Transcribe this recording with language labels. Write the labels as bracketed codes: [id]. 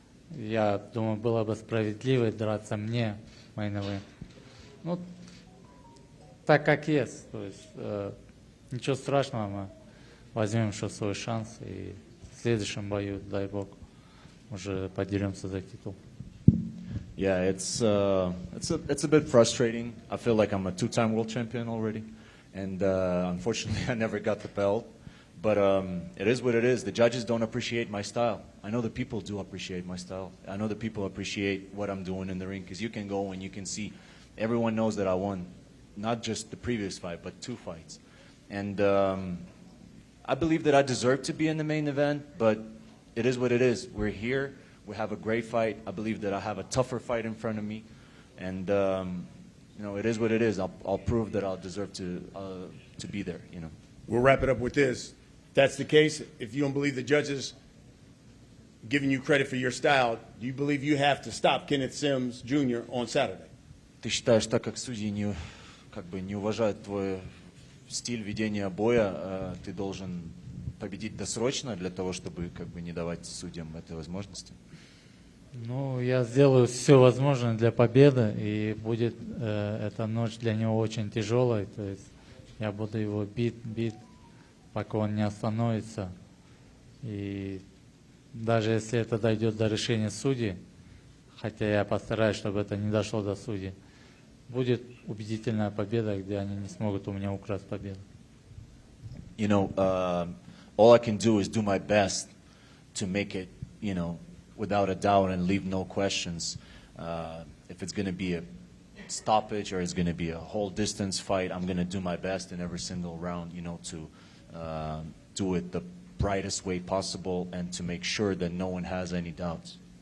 [ru] Я думаю, было бы справедливо драться мне, мейн-эвент. Ну, так как есть. То есть, ничего страшного, мы возьмем еще свой шанс, и в следующем бою, дай бог, уже подеремся за титул. [en] Yeah, it's a bit frustrating. I feel like I'm a 2-time world champion already, and unfortunately I never got the belt. But it is what it is. The judges don't appreciate my style. I know the people do appreciate my style. I know the people appreciate what I'm doing in the ring, because you can go and you can see, everyone knows that I won, not just the previous fight, but 2 fights. And I believe that I deserve to be in the main event, but it is what it is. We're here. We have a great fight. I believe that I have a tougher fight in front of me. And, it is what it is. I'll prove that I'll deserve to be there, We'll wrap it up with this. If that's the case, if you don't believe the judges giving you credit for your style, do you believe you have to stop Kenneth Sims Jr. on Saturday? [ru] Ты считаешь, так как судьи не уважают твой стиль ведения боя, ты должен победить досрочно для того, чтобы не давать судьям этой возможности? Ну, я сделаю все возможное для победы, и будет эта ночь для него очень тяжелой. То есть я буду его бить, пока он не остановится. И даже если это дойдет до решения судей, хотя я постараюсь, чтобы это не дошло до судей, будет убедительная победа, где они не смогут у меня украсть победу. [en] You know, all I can do is do my best to make it, without a doubt and leave no questions. If it's going to be a stoppage or it's going to be a whole distance fight, I'm going to do my best in every single round, to do it the brightest way possible and to make sure that no one has any doubts.